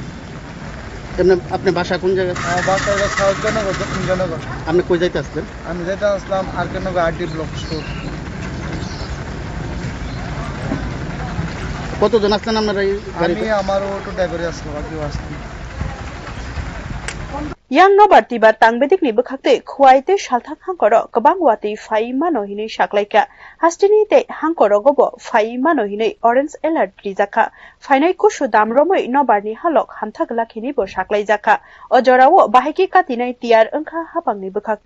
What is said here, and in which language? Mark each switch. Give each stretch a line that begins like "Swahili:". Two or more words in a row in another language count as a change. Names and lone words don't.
Bangla: আপনি বাসা কোন জায়গায়? আমার বাসা হলো সাউথ জনগর দক্ষিণ জনগর। আপনি কই যাইতে আসলেন? আমি যাইতে আসলাম আর কেন
English: RD block store.
Bangla: কতজন আসলেন আপনারা এই গাড়িতে? আমি আমার অটো ড্রাইভারে আসলাম আর কেউ আসলাম
Kok Borok: yang nobar tiba tangbedik ni bekhakte khwaite shalthak hangkoro kabang wati fai mano hini shaklaika hastini te hangkoro gobo fai mano hini
English: orange alert
Kok Borok: rijaka fainai kushu damromoi nobar ni halok hamthak lakhini bo shaklai jaka ojorawo bahiki katinai tiar angkha hapang ni bekhakte